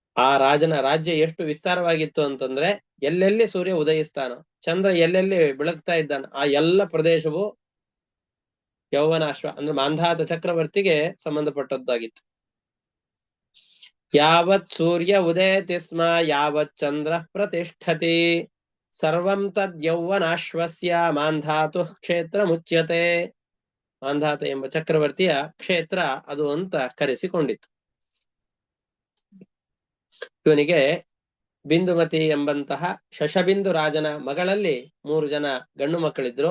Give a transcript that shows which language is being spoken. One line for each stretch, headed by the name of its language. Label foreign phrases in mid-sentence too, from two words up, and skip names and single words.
Kannada: ಆ ರಾಜನ ರಾಜ್ಯ ಎಷ್ಟು ವಿಸ್ತಾರವಾಗಿತ್ತು ಅಂತಂದ್ರೆ ಎಲ್ಲೆಲ್ಲಿ ಸೂರ್ಯ ಉದಯಿಸ್ತಾನೋ, ಚಂದ್ರ ಎಲ್ಲೆಲ್ಲಿ ಬೆಳಗ್ತಾ ಇದ್ದಾನ, ಆ ಎಲ್ಲ ಪ್ರದೇಶವು ಯೌವನಾಶ್ವ ಅಂದ್ರೆ ಮಾಂಧಾತ ಚಕ್ರವರ್ತಿಗೆ ಸಂಬಂಧಪಟ್ಟದ್ದಾಗಿತ್ತು.
Sanskrit: ಯಾವತ್ ಸೂರ್ಯ ಉದಯತಿ ಸ್ಮ ಯಾವತ್ ಚಂದ್ರ ಪ್ರತಿಷ್ಠತಿ ಸರ್ವಂ ತದ್ ಯೌವನಾಶ್ವಸ್ಯ ಮಾಂಧಾತು ಕ್ಷೇತ್ರ ಮುಚ್ಯತೆ.
Kannada: ಮಾಂಧಾತ ಎಂಬ ಚಕ್ರವರ್ತಿಯ ಕ್ಷೇತ್ರ ಅದು ಅಂತ ಕರೆಸಿಕೊಂಡಿತ್ತು. ಇವನಿಗೆ ಬಿಂದುಮತಿ ಎಂಬಂತಹ ಶಶಬಿಂದು ರಾಜನ ಮಗಳಲ್ಲಿ 3 ಜನ ಗಂಡು ಮಕ್ಕಳಿದ್ರು.